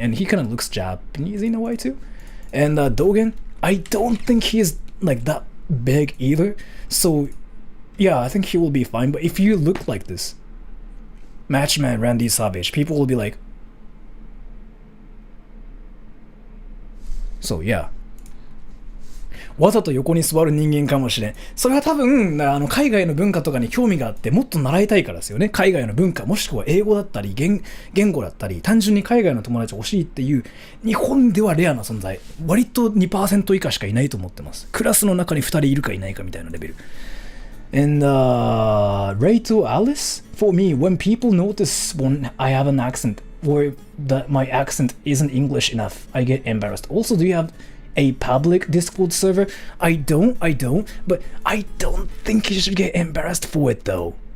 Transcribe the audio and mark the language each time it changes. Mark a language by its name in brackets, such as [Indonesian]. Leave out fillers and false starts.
[English] And he kind of looks Japanese in a way too. And Dogen, I don't think he's like that big either. So yeah, I think he will be fine. But if you look like this, Matchman Randy Savage, people will be like, so yeah. [Japanese] わざと横に座る人間かもしれん。それは多分海外の文化とかに興味があってもっと習いたいからですよね。海外の文化もしくは英語だったり言語だったり単純に海外の友達欲しいっていう日本ではレアな存在。割と 2% 以下しかいないと思ってます。クラスの中に2人いるかいないかみたいなレベル。 [English] And Ray to Alice, for me, when people notice when I have an accent or that my accent isn't English enough, I get embarrassed. Also, do you have a public Discord server? I don't, but I don't think you should get embarrassed for it though.